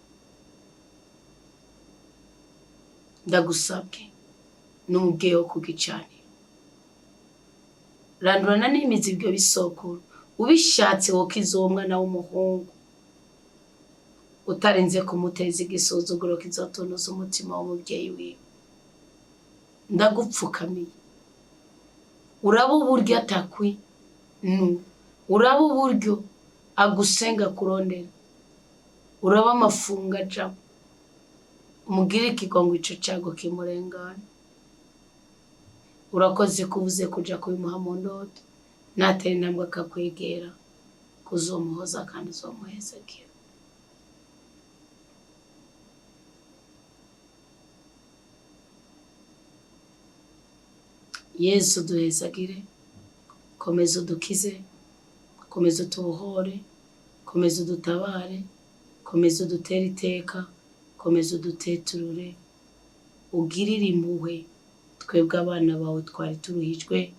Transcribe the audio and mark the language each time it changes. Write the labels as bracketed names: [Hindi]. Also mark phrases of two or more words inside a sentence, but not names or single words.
[Rundi] Ndagusabwe n'umubyeyi wo kugicanira, randurana n'imizi ibyo bisokuru, ubishatse wokiza uwo mwana w'umuhungu utarenze kumuteza igisuzuguro kizotonoza umutima w'umubyeyi wiwe. Ndagupfukamiye, uraba uburyo atakwi uraba uburyo agusenga kurondera, uraba amafunga ajamo, umugire ikigongo ico cago kimurengana. Urakoze kuvuze kuja kubimuha mu ndoto, natera intambwe akakwegera, kuzomuhoza kandi uzomuhezekera. Yesu duhezagire, komeza udukize, komeza utubohore, komeza udutabare, komeza udutere iteka, komeza uduteturure, ugirire impuhwe twebwe abana bawe twari turuhijwe.